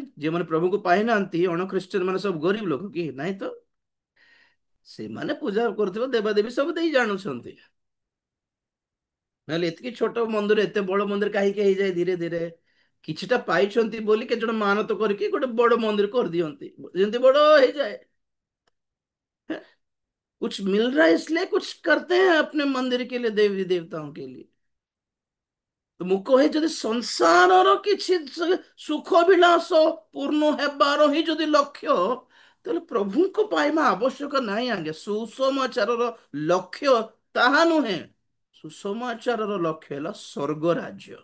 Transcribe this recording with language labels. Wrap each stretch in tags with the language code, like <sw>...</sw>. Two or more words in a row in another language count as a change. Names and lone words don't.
<or>ଯେଉଁମାନେ ପ୍ରଭୁଙ୍କୁ ପାଇନାହାନ୍ତି, ଅଣ ଖ୍ରୀଷ୍ଟିୟାନ ମାନେ ସବୁ ଗରିବ ଲୋକ କି ନାଇଁ? ତ ସେମାନେ ପୂଜା କରୁଥିବା ଦେବାଦେବୀ ସବୁ ଦେଇ ଜାଣୁଛନ୍ତି। ନହେଲେ ଏତିକି ଛୋଟ ମନ୍ଦିର ଏତେ ବଡ ମନ୍ଦିର କାହିଁକି ହେଇଯାଏ ଧୀରେ ଧୀରେ? କିଛିଟା ପାଇଛନ୍ତି ବୋଲି କେତେ ଜଣ ମାନତ କରିକି ଗୋଟେ ବଡ ମନ୍ଦିର କରିଦିଅନ୍ତି, ଯେମିତି ବଡ ହେଇଯାଏ।</or> <hi>कुछ मिल रहा है इसलिए कुछ करते हैं अपने मंदिर के लिए, देवी देवताओं के लिए।</hi> <or>तो ମୁଁ କହେ, ଯଦି ସଂସାରର କିଛି ସୁଖ ବିଳାସ ପୂର୍ଣ୍ଣ ହେବାର ହିଁ ଯଦି ଲକ୍ଷ୍ୟ, ତାହେଲେ ପ୍ରଭୁଙ୍କ ପାଇବା ଆବଶ୍ୟକ ନାହିଁ। ଆଜ୍ଞା, ସୁସମାଚାରର ଲକ୍ଷ୍ୟ ତାହା ନୁହେଁ। ସୁସମାଚାରର ଲକ୍ଷ୍ୟ ହେଲା ସ୍ୱର୍ଗ ରାଜ୍ୟ।</or>